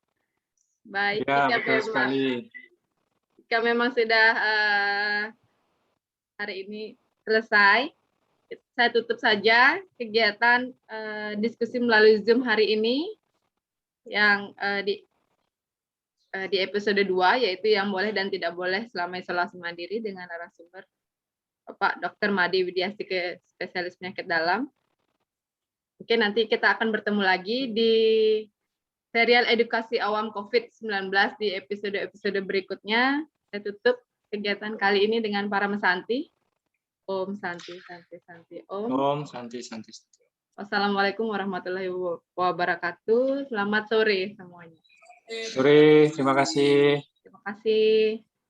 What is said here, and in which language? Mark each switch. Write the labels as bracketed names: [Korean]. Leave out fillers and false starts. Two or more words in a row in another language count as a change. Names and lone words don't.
[Indonesian] Baik, jika memang sudah hari ini selesai, saya tutup saja kegiatan diskusi melalui Zoom hari ini yang di episode 2, yaitu yang boleh dan tidak boleh selama isolasi mandiri dengan narasumber Bapak Dr. Madi Widiastike, spesialis penyakit dalam. Oke, nanti kita akan bertemu lagi di serial edukasi awam COVID-19 di episode-episode berikutnya. Saya tutup kegiatan kali ini dengan para mesanti. [Sanskrit] Om Santi, Santi, Santi, Om. Om Santi, Santi. [Arabic] والسلام عليكم ورحمة الله وبركاته. [Indonesian] Selamat sore semuanya. Sore, terima kasih. Terima kasih.